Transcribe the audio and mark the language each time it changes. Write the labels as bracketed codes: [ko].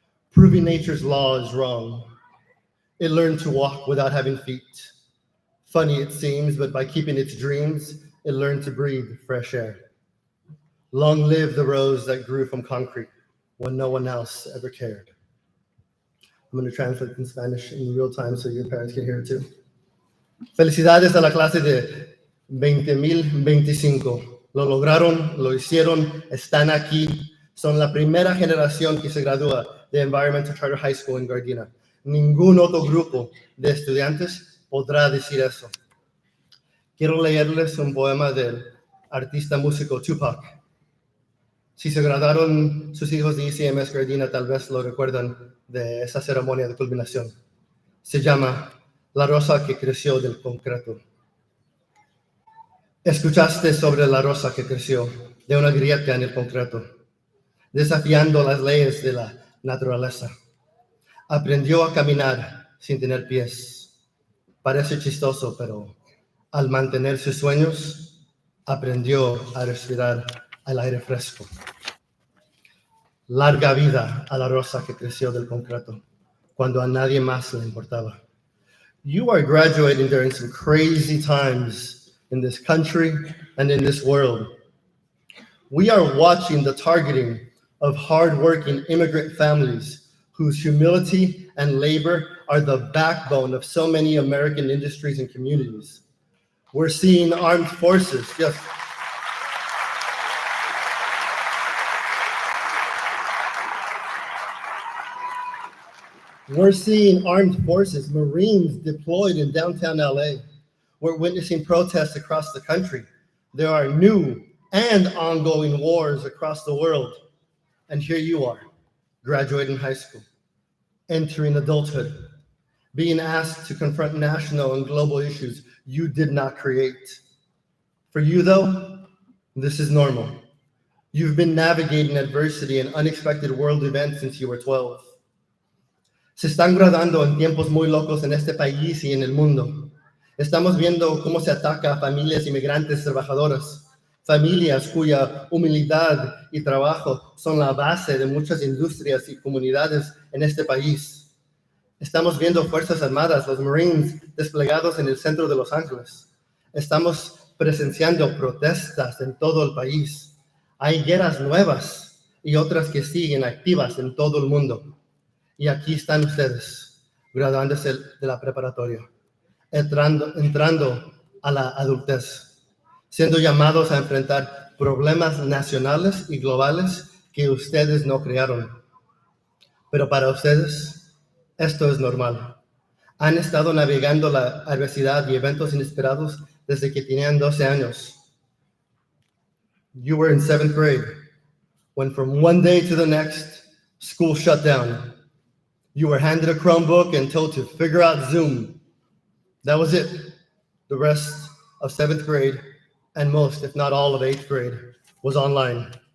[en] Proving nature's law is wrong. It learned to walk without having feet. Funny it seems, but by keeping its dreams, it learned to breathe fresh air. Long live the rose that grew from concrete when no one else ever cared. I'm going to translate in Spanish in real time so your parents can hear it too. [es] Felicidades a la clase de 20,025. Lo lograron, lo hicieron, están aquí. Son la primera generación que se gradúa de Environmental Charter High School en Gardena. Ningún otro grupo de estudiantes podrá decir eso. Quiero leerles un poema del artista músico Tupac. Si se graduaron sus hijos de ECMS Gardena, tal vez lo recuerdan de esa ceremonia de culminación. Se llama La rosa que creció del concreto. Escuchaste sobre la rosa que creció de una grieta en el concreto, desafiando las leyes de la naturaleza. Aprendió a caminar sin tener pies. Parece chistoso, pero al mantener sus sueños, aprendió a respirar al aire fresco. Larga vida a la rosa que creció del concreto, cuando a nadie más le importaba. [en] You are graduating during some crazy times in this country and in this world. We are watching the targeting of hardworking immigrant families whose humility and labor are the backbone of so many American industries and communities. We're seeing armed forces, yes. We're seeing armed forces, Marines deployed in downtown LA. We're witnessing protests across the country. There are new and ongoing wars across the world. And here you are, graduating high school, entering adulthood, being asked to confront national and global issues you did not create. For you, though, this is normal. You've been navigating adversity and unexpected world events since you were 12. [es] Se están graduando en tiempos muy locos en este país y en el mundo. Estamos viendo cómo se ataca a familias inmigrantes trabajadoras, familias cuya humildad y trabajo son la base de muchas industrias y comunidades en este país. Estamos viendo Fuerzas Armadas, los Marines, desplegados en el centro de Los Ángeles. Estamos presenciando protestas en todo el país. Hay guerras nuevas y otras que siguen activas en todo el mundo. Y aquí están ustedes, graduándose de la preparatoria, entrando a la adultez, siendo llamados a enfrentar problemas nacionales y globales que ustedes no crearon. Pero para ustedes, esto es normal. Han estado navegando la adversidad y eventos inesperados desde que tenían 12 años. [en] You were in 7th grade when from one day to the next, school shut down. You were handed a Chromebook and told to figure out Zoom. That was it. The rest of 7th grade and most, if not all of 8th grade, was online.